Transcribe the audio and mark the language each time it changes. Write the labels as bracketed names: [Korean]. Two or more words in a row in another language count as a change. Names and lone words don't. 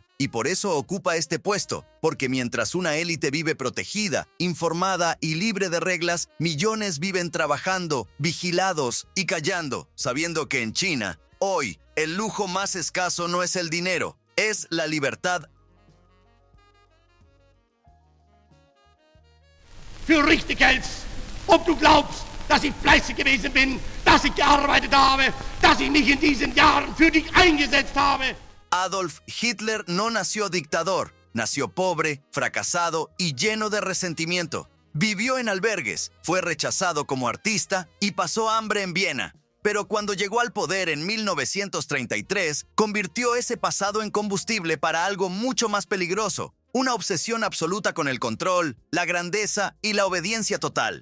[Spanish] Y por eso ocupa este puesto, porque mientras una élite vive protegida, informada y libre de reglas, millones viven trabajando, vigilados y callando, sabiendo que en China, hoy, el lujo más escaso no es el dinero, es la libertad. [German] Für richtig hältst, ob du glaubst, dass ich fleißig gewesen bin, dass ich gearbeitet habe, dass ich mich in diesen Jahren für dich eingesetzt habe. [Spanish] Adolf Hitler no nació dictador, nació pobre, fracasado y lleno de resentimiento. Vivió en albergues, fue rechazado como artista y pasó hambre en Viena. Pero cuando llegó al poder en 1933, convirtió ese pasado en combustible para algo mucho más peligroso, una obsesión absoluta con el control, la grandeza y la obediencia total.